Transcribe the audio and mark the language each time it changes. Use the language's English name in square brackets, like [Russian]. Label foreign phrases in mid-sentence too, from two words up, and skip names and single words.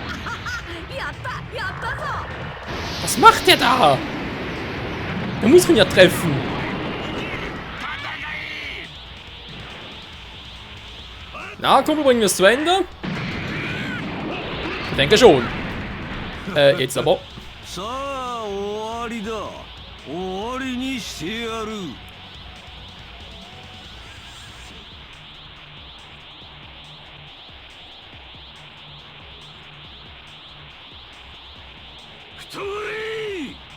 [German] Was macht der da? Der muss ihn ja treffen. Na, Kumpel, bringen wir es zu Ende? Ich denke schon. Jetzt aber. [Japanese] さあ終わりだ。終わりにしてやる。太れ！